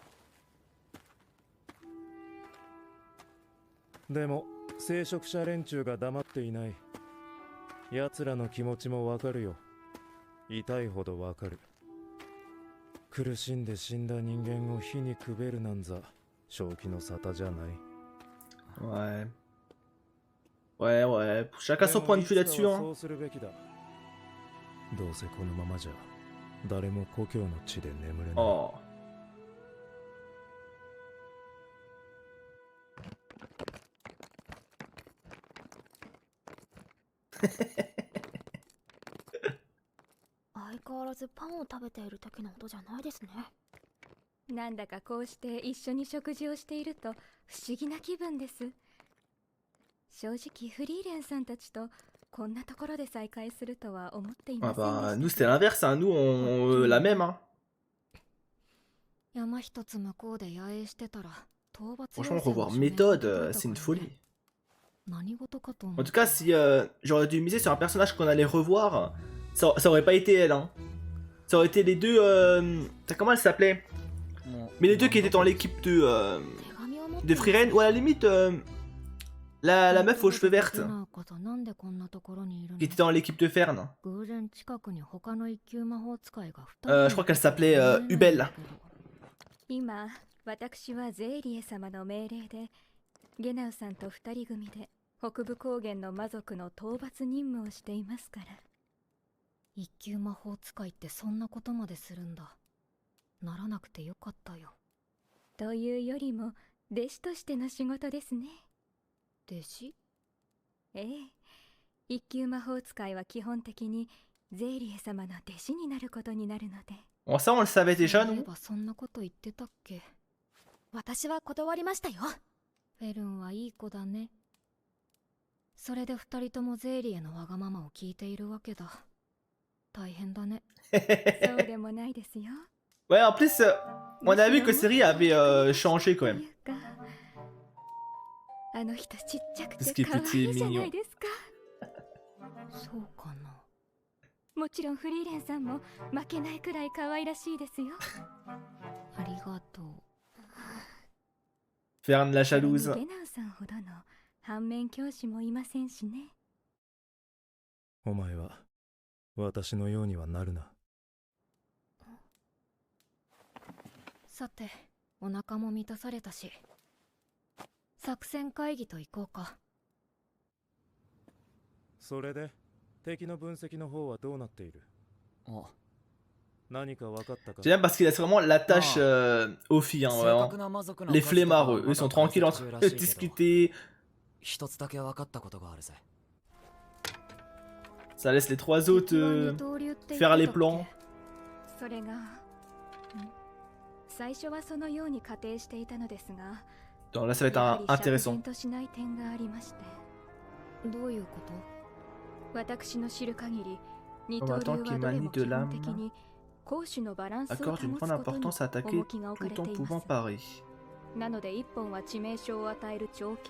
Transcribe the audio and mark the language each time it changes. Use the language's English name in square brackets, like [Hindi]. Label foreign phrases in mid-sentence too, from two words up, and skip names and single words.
[Japanese] でも聖職者連中が黙っていない。奴らの気持ちもわかるよ。痛いほどわかる。苦しんで死んだ人間を火にくべるなんざ正気の沙汰じゃない。 [French] Ouais. Ouais, ouais. Chacun son point de vue là-dessus, [Japanese] でもいつかは [French] hein. [Japanese] そうするべきだ。どうせこのままじゃ誰も故郷の地で眠れない。 Oh. 「相変わらずパンを食べている時の音じゃないですね。なんだかこうして一緒に食事をしていると不思議な気分です。正直フリーレンさんたちとこんなところで再会するとは思ってい Ah ません [French] bah, [Japanese] で [French] nous [Japanese] し [French] c'était [Japanese] た。 [French] l'inverse, hein. Nous on la même, hein. [Japanese] 山一つ向こうで野営してたら討伐 [French] Franchement, [Japanese] 要請の [French] revoir [Japanese] 書面が [French] méthode, [Japanese] 届いた [French] c'est une [Japanese] からね。 [French] folie. [Japanese] 何事かと思 [French] En [Japanese] っ [French] tout [Japanese] て [French] cas, si j'aurais dû miser sur un personnage qu'on allait revoir, ça aurait pas été elle, hein. Ça aurait été les deux. Comment elle s'appelait? Mais les deux qui étaient dans l'équipe [Japanese] 手紙を持って [French] de Frieren, ou à la limite, la meuf aux cheveux vertes, [Japanese] なんかとなんでこんなところにいるの [French] qui était dans l'équipe de Fern. [Japanese] 偶然近くに他の一級魔法使いが2 [French] Je crois qu'elle s'appelait Ubel. [Japanese] 今私はゼーリエ様の命令でゲナウさんと二人組で北部高原の魔族の討伐任務をしていますから。一級魔法使いってそんなことまでするんだ。ならなくてよかったよ。というよりも弟子としての仕事ですね。弟子？ええ、一級魔法使いは基本的にゼーリエ様の弟子になることになるので。 [French] Bon, ça on le savait déjà, [Japanese] そういえ [French] nous. [Japanese] ばそんなこと言ってたっけ。私は断りましたよ。フェルンはいい子だね。それで二人ともゼーリエのわがままを聞いているわけだ。大変だね。そうでもないですよ。 [French] Ouais, en plus, on a vu que Siri avait changé quand [Japanese] と [French] même. [Japanese] いうか、あの人ちっちゃく [French] Parce [Japanese] て [French] qu'il est [Japanese] 可愛 [French] petit et [Japanese] いじゃな [French] mignon. [Japanese] いですか。そうかな。もちろんフリーレンさんも負けないくらい可愛らしいですよ。ありがとう。 [French] Fern la [Japanese] それに [French] jalouse. [Japanese] ゲナウさんほどの反面教師もいませんしね。お前は私のようにはなるな。さて、お腹も満たされたし、作戦会議と行こうか。それで敵の分析の方はどうなっている？あ、何か分かったか？ [French] J'aime parce qu'il laisse vraiment la tâche aux filles, hein, [Japanese] 正 [French] vraiment. [Japanese] 確な魔族の [French] Les [Japanese] 数とかは [French] flemmards, eux, [Japanese] ま [French] ils sont [Japanese] だ [French] tranquilles [Japanese] 解析 [French] entre [Japanese] 中ら [French] eux, [Japanese] しいけど、 [French] discuter. [Japanese] 一つだけ分かったことがあるぜ。 [French] Ça laisse les trois autres [Japanese] 敵は二刀流って言ってた [French] faire [Japanese] っけ [French] les plans. [Japanese] それが、最初はそのように仮定していたのですが、 [French] Donc là, ça va être [Japanese] やはり釈 [French] intéressant. [Japanese] 然としない点がありまして。どういうこと？私の知る限り二 [French] Combattant [Japanese] 刀流 [French] qui [Japanese] はどれ [French] manie [Japanese] も [French] de [Japanese] 基本的 [French] l'âme [Japanese] に攻守のバランスを保 [French] accorde [Japanese] つ [French] une [Japanese] こと [French] grande [Japanese] に [French] importance à attaquer [Japanese] 重きが置かれ [French] tout [Japanese] て [French] en [Japanese] いま [French] pouvant [Japanese] す。 [French] parer. [Japanese] なので一本は致命傷を与える長剣、